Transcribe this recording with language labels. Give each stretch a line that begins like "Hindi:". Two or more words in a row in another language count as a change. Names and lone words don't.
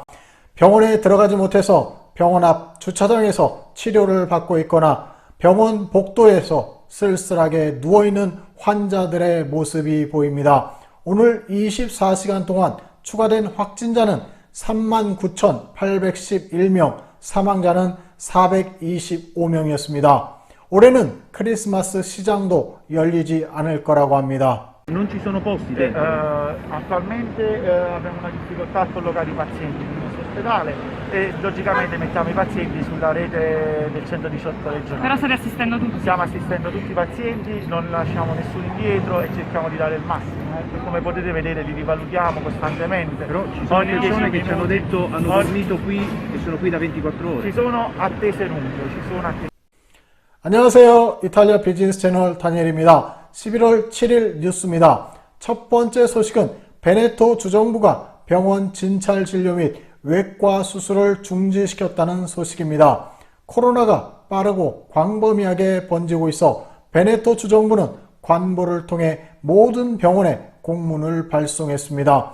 Korean: 병원에 들어가지 못해서 병원 앞 주차장에서 치료를 받고 있거나 병원 복도에서 쓸쓸하게 누워있는 환자들의 모습이 보입니다. 오늘 24시간 동안 추가된 확진자는 39,811명, 사망자는 425명이었습니다. 올해는 크리스마스 시장도 열리지 않을 거라고 합니다.
Italian: Non ci sono posti dentro? Attualmente abbiamo una difficoltà a collocare i pazienti nel nostro ospedale e logicamente mettiamo i pazienti sulla rete del 118 regionale. Però state assistendo tutti? Stiamo assistendo tutti i pazienti, non lasciamo nessuno indietro e cerchiamo di dare il massimo. Come potete vedere li rivalutiamo costantemente. Però ci sono persone che ci hanno detto hanno dormito qui e sono qui da 24 ore. Ci sono attese lunghe,
Korean: 안녕하세요. 이탈리아 비즈니스 채널 다니엘입니다. 11월 7일 뉴스입니다. 첫 번째 소식은 베네토 주정부가 병원 진찰 진료 및 외과 수술을 중지시켰다는 소식입니다. 코로나가 빠르고 광범위하게 번지고 있어 베네토 주정부는 관보를 통해 모든 병원에 공문을 발송했습니다.